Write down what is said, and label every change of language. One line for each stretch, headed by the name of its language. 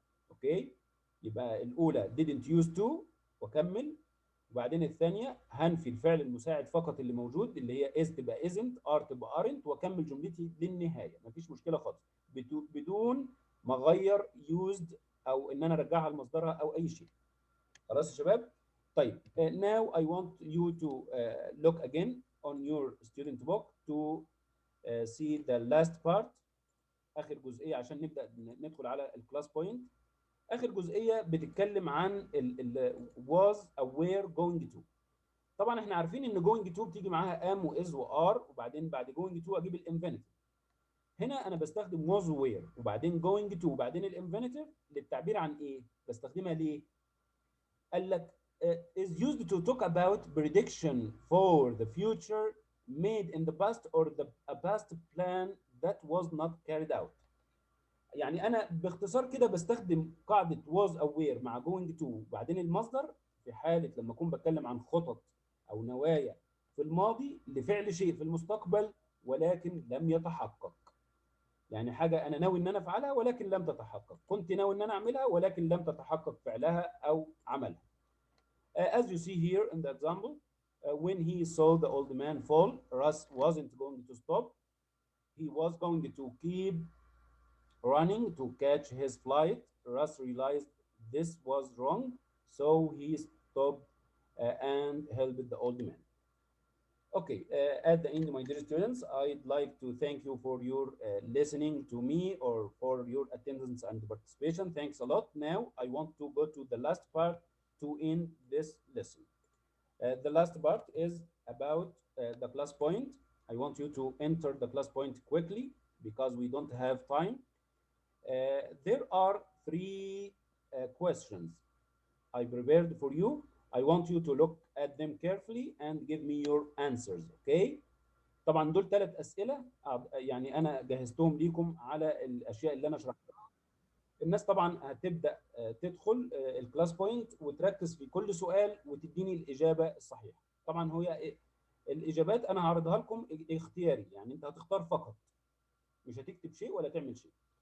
Arabic: اوكي، يبقى الاولى
English: didn't used to
Arabic: واكمل، وبعدين الثانيه هنفي الفعل المساعد فقط اللي موجود اللي هي is تبقى isn't، are تبقى aren't، واكمل جملتي للنهايه، مفيش مشكله خالص بدون ما اغير used او ان انا ارجعها لمصدرها او اي شيء. خلاص يا شباب؟ طيب
English: now I want you to look again on your student book to see the last part،
Arabic: اخر جزئيه عشان نبدا ندخل على الكلاس بوينت. اخر جزئيه بتتكلم عن ال was او were going to. طبعا احنا عارفين ان going to بتيجي معاها am و is و are، وبعدين بعد going to اجيب الانفينيتيف. هنا انا بستخدم was و were وبعدين going to وبعدين الانفينيتيف للتعبير عن ايه؟ بستخدمها ليه؟ قال لك
English: is used to talk about prediction for the future made in the past or a past plan that was not carried out.
Arabic: يعني انا باختصار كده بستخدم قاعده was او were مع going to وبعدين المصدر في حاله لما اكون بتكلم عن خطط او نوايا في الماضي لفعل شيء في المستقبل ولكن لم يتحقق. يعني حاجه انا ناوي ان انا افعلها ولكن لم تتحقق، كنت ناوي ان انا اعملها ولكن لم تتحقق فعلها او عملها.
English: As you see here in the example, when he saw the old man fall, Russ wasn't going to stop. He was going to keep running to catch his flight. Russ realized this was wrong, so he stopped and helped the old man. Okay, at the end, my dear students, I'd like to thank you for your listening to me or for your attendance and participation. Thanks a lot. Now, I want to go to the last part to end this lesson. The last part is about the class point. I want you to enter the class point quickly because we don't have time. There are three questions I prepared for you. I want you to look at them carefully and give me your answers, okay?
Arabic: طبعا دول 3 أسئلة يعني أنا جهزتهم ليكم على الأشياء اللي أنا شرحتها. الناس طبعا هتبدأ تدخل الكلاس بوينت وتركز في كل سؤال وتديني الإجابة الصحيحة. طبعا هي الإجابات أنا هعرضها لكم اختياري، يعني أنت هتختار فقط، مش هتكتب شيء ولا تعمل شيء.